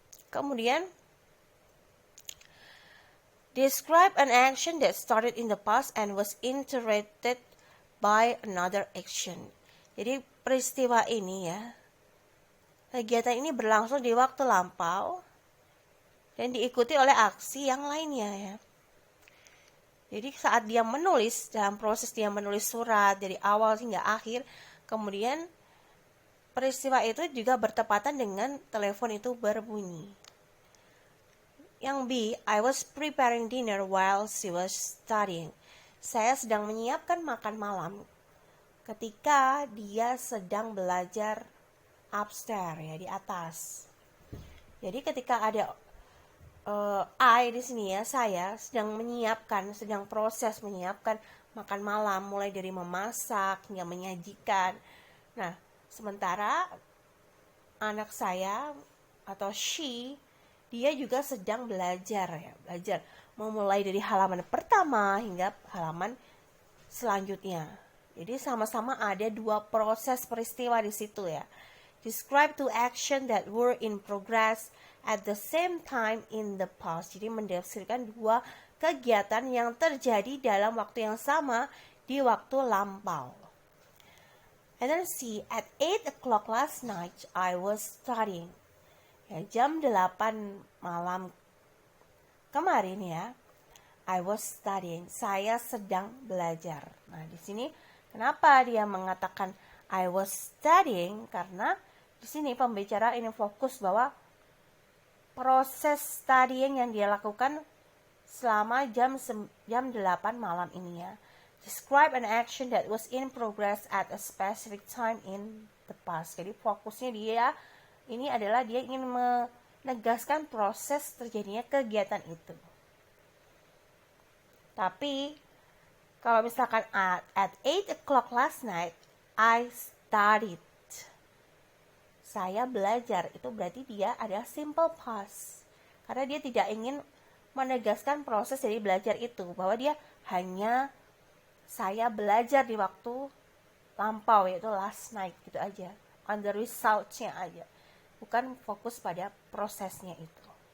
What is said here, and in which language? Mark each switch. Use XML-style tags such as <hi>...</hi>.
<en>Kemudian describe an action that started in the past and was interrupted by another action.</en> <id>Jadi peristiwa ini ya, kegiatan ini berlangsung di waktu lampau dan diikuti oleh aksi yang lainnya ya. Jadi saat dia menulis, dalam proses dia menulis surat dari awal hingga akhir, kemudian peristiwa itu juga bertepatan dengan telepon itu berbunyi.</id> <en>Yang B, I was preparing dinner while she was studying.</en> <id>Saya sedang menyiapkan makan malam ketika dia sedang belajar upstairs ya, di atas. Jadi ketika ada I di sini ya, saya sedang menyiapkan, sedang proses menyiapkan makan malam, mulai dari memasak hingga menyajikan. Nah, sementara anak saya atau she, dia juga sedang belajar ya, belajar memulai dari halaman pertama hingga halaman selanjutnya. Jadi sama-sama ada dua proses peristiwa di situ ya.</id> <en>Describe two action that were in progress at the same time in the past.</en> <id>Jadi mendeskripsikan dua kegiatan yang terjadi dalam waktu yang sama di waktu lampau.</id> <en>And then see, at 8 o'clock last night I was studying.</en> <id>Ya, jam 8 malam kemarin ya,</id> <en>I was studying.</en> <id>Saya sedang belajar. Nah, di sini kenapa dia mengatakan</id> <en>I was studying?</en> <id>Karena di sini pembicara ini fokus bahwa proses studying yang dia lakukan selama jam 8 malam ini ya.</id> <en>Describe an action that was in progress at a specific time in the past.</en> <id>Jadi fokusnya dia ini adalah dia ingin menegaskan proses terjadinya kegiatan itu. Tapi kalau misalkan</id> <en>at 8 o'clock last night I studied.</en> <id>Saya belajar, itu berarti dia ada simple past. Karena dia tidak ingin menegaskan proses dari belajar itu, bahwa dia hanya saya belajar di waktu lampau, yaitu</id> <en>last night</en> <id>gitu aja. On the results-nya aja. Bukan fokus pada prosesnya itu.</id>